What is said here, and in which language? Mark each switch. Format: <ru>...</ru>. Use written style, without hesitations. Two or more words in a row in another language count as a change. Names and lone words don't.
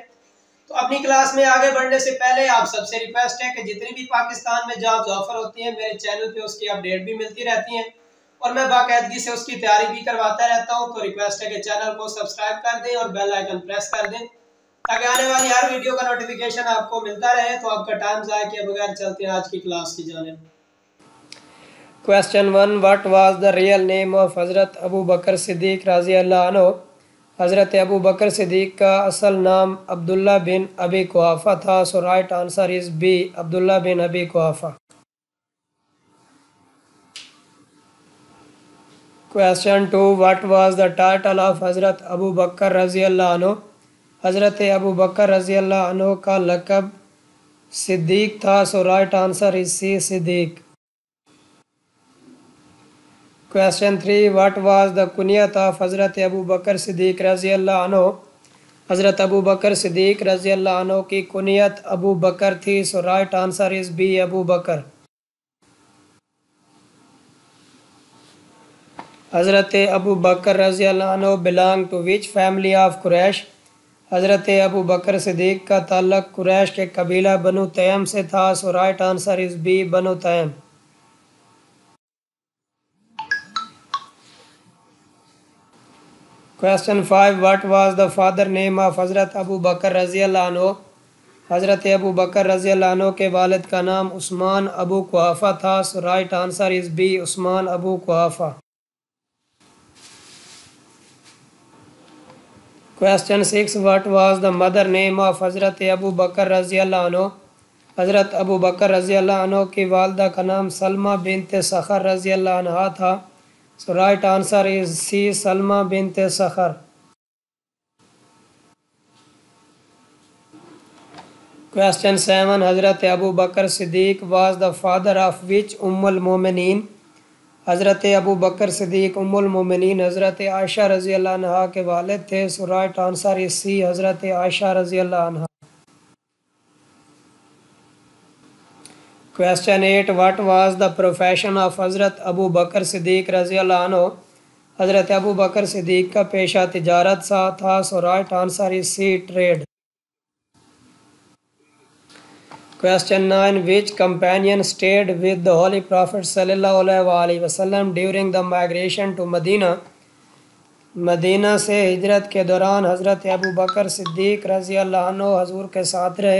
<ur>تو اپنی کلاس میں آگے بڑھنے سے پہلے آپ سب سے ریکویسٹ ہے کہ جتنی بھی پاکستان میں</ur> <en>jobs offer</en> <ur>ہوتی ہیں میرے چینل پہ اس کی اپڈیٹ بھی ملتی رہتی ہیں اور میں باقاعدگی سے اس کی تیاری بھی کرواتا رہتا ہوں. تو ریکویسٹ ہے کہ چینل کو سبسکرائب کر دیں اور</ur> <en>bell icon press</en> <ur>کر دیں تاکہ آنے والی ہر ویڈیو کا نوٹیفیکیشن آپ کو ملتا رہے. تو آپ کا ٹائم ضائع کیے بغیر چلتے ہیں آج کی کلاس کی جانب. کوئسچن 1,</ur> <en>What was the real name of हज़रत अबू बकर सिद्दीक़</en> <ar>رضي الله عنه.</ar> <ur>حضرت ابو بکر صدیق کا اصل نام عبداللہ بن ابی قحافہ تھا.</ur> <en>So right answer is B, अब्दुल्ला बिन अबी कुहाफ़ा। Question 2, what was the title of हज़रत अबू बकर</en> <ar>رضي الله عنه.</ar> <ur>حضرت ابو بکر</ur> <ar>رضي الله عنه</ar> <ur>کا لقب صدیق تھا.</ur> <en>So right answer is C, सिद्दीक़।</en> <ur>کوئسچن 3,</ur> <en>What was the kuniyat of हज़रत अबू बकर सिद्दीक़</en> <ar>رضي الله عنه.</ar> <ur>حضرت ابو بکر صدیق</ur> <ar>رضي الله عنه</ar> <ur>کی کنیت ابو بکر تھی.</ur> <en>So right answer is B, अबू बकर। हज़रत अबू बकर</en> <ar>رضي الله عنه</ar> <en>belong to which family of Quraish.</en> <ur>حضرت ابو بکر صدیق کا تعلق قریش کے قبیلہ بنو تیم سے تھا.</ur> <en>So right answer is B, बनु तैम।</en> <ur>کوئسچن 5,</ur> <en>What was the father name of हज़रत अबू बकर</en> <ar>رضي الله عنه.</ar> <ur>حضرت ابو بکر</ur> <ar>رضي الله عنه</ar> <ur>کے والد کا نام عثمان ابو قحافہ تھا.</ur> <en>So right answer is B, उस्मान अबू कुहाफ़ा।</en> <ur>کوئسچن 6,</ur> <en>What was the mother name of हज़रत अबू बकर</en> <ar>رضي الله عنه.</ar> <ur>حضرت ابو بکر</ur> <ar>رضي الله عنه</ar> <ur>کی والدہ کا نام سلمیٰ بنت صخر</ur> <ar>رضي الله عنها</ar> <ur>था।</ur> <en>So right answer is C, सलमा बिनत सखर। Question 7, हज़रत अबू बकर सिद्दीक़ was the father of which उम्मुल मोमिनीन।</en> <ur>حضرت ابو بکر صدیق ام المومنین حضرت عائشہ</ur> <ar>رضي الله عنها</ar> <ur>کے والد تھے.</ur> <en>So right answer is C, हज़रत आयशा</en> <ar>رضي الله عنها.</ar> <ur>کوئسچن 8,</ur> <en>What was the profession of हज़रत अबू बकर सिद्दीक़</en> <ar>رضي الله عنه.</ar> <ur>حضرت ابو بکر صدیق کا پیشہ تجارت سا تھا.</ur> <en>So right answer is C, trade. Question 9, which companion stayed with the Holy Prophet</en> <ar>صلى الله عليه وسلم</ar> <en>during the migration to Madina.</en> <ur>مدینہ سے ہجرت کے دوران حضرت ابو بکر صدیق</ur> <ar>رضي الله عنه</ar> <ur>حضور کے ساتھ رہے.</ur>